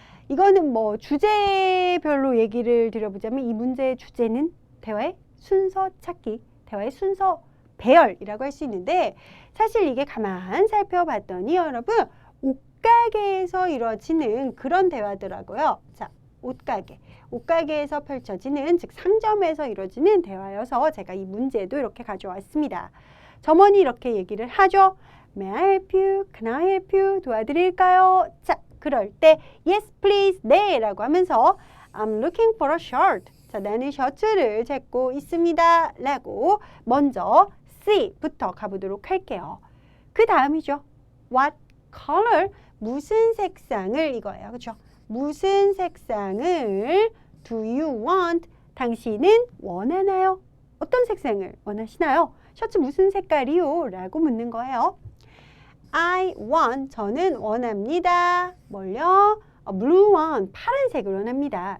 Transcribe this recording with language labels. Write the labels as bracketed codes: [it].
[ko] 이거는 뭐 주제별로 얘기를 드려보자면 이 문제의 주제는 대화의 순서 찾기, 대화의 순서 배열이라고 할 수 있는데 사실 이게 가만 살펴봤더니 여러분 옷가게에서 이루어지는 그런 대화더라고요. 자, 옷가게에서 펼쳐지는 즉 상점에서 이루어지는 대화여서 제가 이 문제도 이렇게 가져왔습니다. 점원이 이렇게 얘기를 하죠. [en] May I help you? Can I help you? [ko] 도와드릴까요? 자, 그럴 때 [en] Yes please, [ko] 네 라고 하면서 [en] I'm looking for a shirt. [ko] 자, 나는 셔츠를 찾고 있습니다 라고 먼저 C부터 가보도록 할게요. 그 다음이죠. [en] What color? [ko] 무슨 색상을 이거예요. 그렇죠? 무슨 색상을 [en] do you want? [ko] 당신은 원하나요? 어떤 색상을 원하시나요? 셔츠 무슨 색깔이요? 라고 묻는 거예요. [en] I want, [ko] 저는 원합니다. 뭘요? [en] blue one, [ko] 파란색을 원합니다.